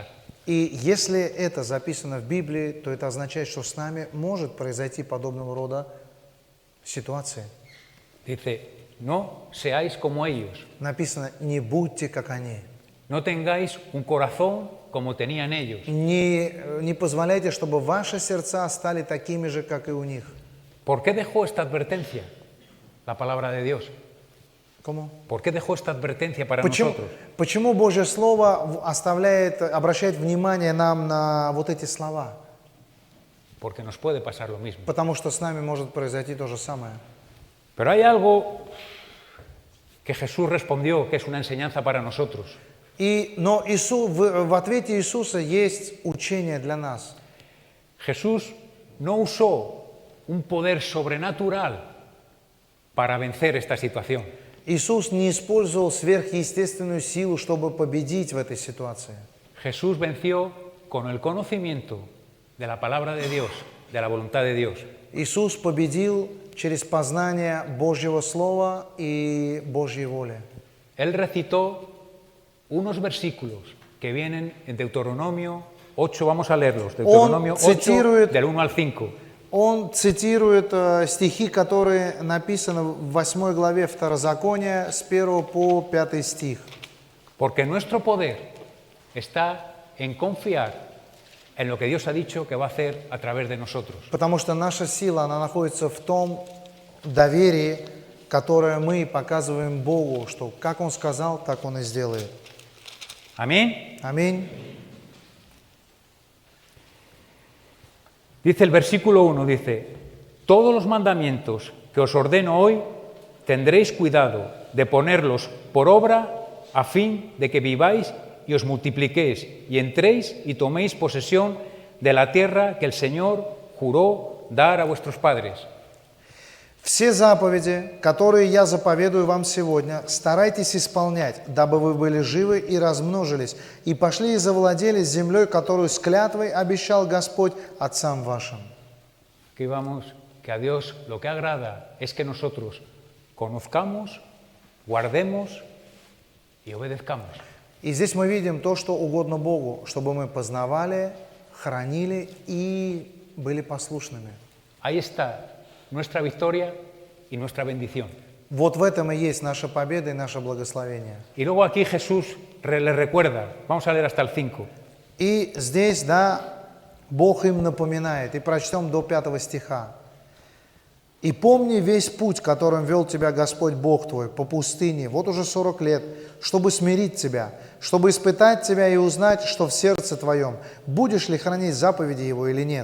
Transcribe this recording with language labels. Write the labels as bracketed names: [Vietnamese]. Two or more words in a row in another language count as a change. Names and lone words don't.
[Russian] И если это записано в Библии, то это означает, что с нами может произойти подобного рода ситуация. [Spanish] Dice, no seáis como ellos, [Russian] Написано: не будьте как они. [Spanish] no tengáis un corazón como tenían ellos. [Russian] Не позволяйте, чтобы ваши сердца стали такими же, как и у них. [Spanish] ¿Por qué dejó esta advertencia la palabra de Dios? ¿Cómo? ¿Por qué dejó esta advertencia para [Russian] Почему, [Spanish] nosotros? [Russian] почему Божье Слово обращает внимание нам на вот эти слова? [Spanish] Porque nos puede pasar lo mismo. [Russian] Потому что с нами может произойти то же самое. [Spanish] Pero hay algo que Jesús respondió, que es una enseñanza para nosotros. [Russian] Но в ответе Иисуса есть учение для нас. [Spanish] Jesús no usó un poder sobrenatural para vencer esta situación. [Russian] Иисус не использовал сверхъестественную силу, чтобы победить в этой ситуации. [Spanish] Jesús venció con el conocimiento de la palabra de Dios, de la voluntad de Dios. [Russian] Иисус победил через познание Божьего Слова и Божьей воли. [Spanish] Él recitó unos versículos que vienen en Deuteronomio 8, vamos a leerlos, Deuteronomio 8, [Russian] citiruет- [Spanish] del 1 al 5. [Russian] Он цитирует стихи, которые написаны в 8 главе Второзакония с 1 по 5 стих. [Spanish] Porque nuestro poder está en confiar en lo que Dios ha dicho que va a hacer a través de nosotros. [Russian] Потому что наша сила, она находится в том доверии, которое мы показываем Богу, что как Он сказал, так Он и сделает. [Spanish] Amén. [Russian] Аминь. [Spanish] Dice el versículo 1, dice, todos los mandamientos que os ordeno hoy tendréis cuidado de ponerlos por obra a fin de que viváis y os multipliquéis y entréis y toméis posesión de la tierra que el Señor juró dar a vuestros padres. [Russian] Все заповеди, которые я заповедую вам сегодня, старайтесь исполнять, дабы вы были живы и размножились, и пошли и завладели землей, которую с клятвой обещал Господь отцам вашим. [Spanish] Que vamos, que a Dios lo que agrada es que nosotros conozcamos, guardemos y obedezcamos. [Russian] И здесь мы видим то, что угодно Богу, чтобы мы познавали, хранили и были послушными. [Spanish] Ahí está nuestra victoria y nuestra bendición. [Russian] Вот в этом и есть наша победа и наше благословение. [Spanish] Y luego aquí Jesús le recuerda, vamos a leer hasta el 5. [Russian] И здесь, да, Бог им напоминает, и прочтем до 5 стиха. «И помни весь путь, которым вел тебя Господь Бог твой по пустыне, вот уже 40 лет, чтобы смирить тебя, чтобы испытать тебя и узнать, что в сердце твоем, будешь ли хранить заповеди Его или нет.